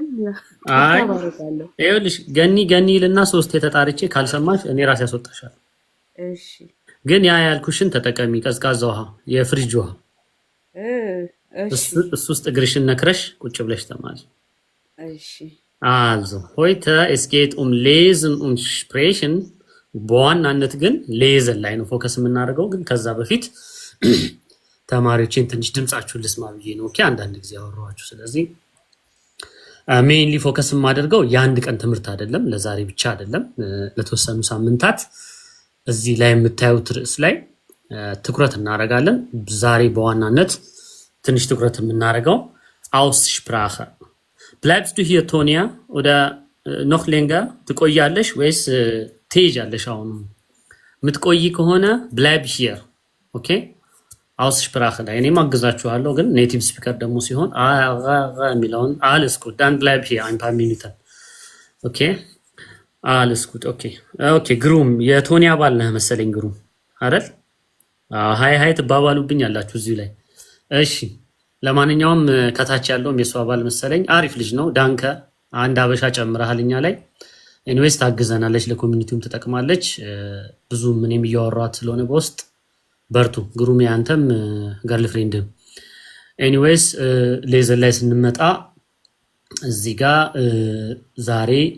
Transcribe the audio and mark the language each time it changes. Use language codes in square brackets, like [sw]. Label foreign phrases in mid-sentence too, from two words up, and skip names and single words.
[am] አይ ታባረጋለሁ። ይኸውልሽ ገኒ ልና 3 የተጣርቼ ካልሰማሽ እኔ ራሴ ያስወጣሻል። እሺ ግን ያ ያልኩሽን ተጠቀሚ። ቀዝቃዛ ውሃ፣ የፍሪጅ ውሃ እሺ እሱ ውስጥ እግርሽን ነክረሽ ቁጭ ብለሽ ተማሪ። እሺ [de] Also, heute es geht Lesen und Sprechen። [am] በዋናነት ግን ሌዘን ላይ ነው ፎከስ የምናደርገው። ግን ከዛ በፊት ተማሪዎችን ትንሽ ድምጻችሁን ልስማ ብዬ ነው። ኦኬ አንዳንድ ጊዜ አወራኋችሁ። ስለዚህ [en] mainly focus [am] የማደርገው የአንድ ቀን ትምህርት አይደለም፣ ለዛሬ ብቻ አይደለም፣ ለተወሰኑ ሳምንታት እዚህ ላይ የምታዩት ርዕስ ላይ ትኩረት እናደርጋለን። ዛሬ በዋናነት ትንሽ ትኩረት የምናደርገው Aussprache። [de] Bleibst du hier, Tonia, oder noch länger? [am] ትቆያለሽ ወይስ ትሄጃለሽ? አሁን የምትቆይ ከሆነ [de] bleib hier። [am] ኦኬ Aussprache ላይ እኔም አግዛችኋለሁ፣ ግን [en] native speaker [am] ደግሞ ሲሆን የሚለውን [de] alles gut, dann bleib hier ein paar Minuten። [am] ኦኬ [de] alles gut። [am] ኦኬ ግሩም የቶኒያ ባል ነህ መሰለኝ። ግሩም አይደል? ሃይ ትባባሉብኝ ያላችሁ እዚህ ላይ። እሺ ለማንኛውም ከታች ያለውም የሷ ባል መሰለኝ። አሪፍ ልጅ ነው። ዳንከ አንድ አበሻ ጨምረሃል እኛ ላይ። ኤኒዌይስ ታግዘናለች፣ ለኮሚኒቲውም ትጠቅማለች። ብዙ ምንም እያወራኋት ስለሆነ በውስጥ በርቱ። ግሩም ያንተም ገርልፍሬንድም። ኤኒዌይስ ሌዘን ላይ ስንመጣ እዚህ ጋር ዛሬ